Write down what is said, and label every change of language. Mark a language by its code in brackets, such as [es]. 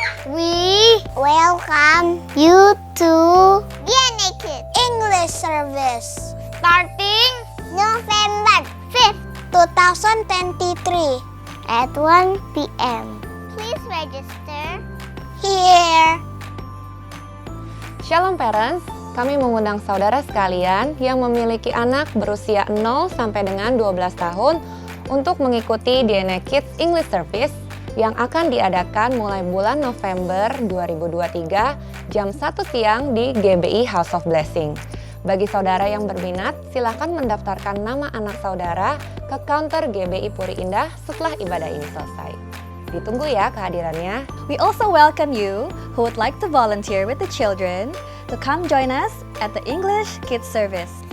[en] We welcome you to Naked English Service starting November 5th, 2023 at 1 p.m. Please register here. [id] Shalom parents, kami mengundang saudara sekalian yang memiliki anak berusia 0 sampai dengan 12 tahun untuk mengikuti DNA Kids English Service yang akan diadakan mulai bulan November 2023 jam 1 siang di GBI House of Blessing. Bagi saudara yang berminat, silakan mendaftarkan nama anak saudara ke counter GBI Puri Indah setelah ibadah ini selesai. Ditunggu ya kehadirannya. [en] We also welcome you who would like to volunteer with the children to come join us at the English Kids Service.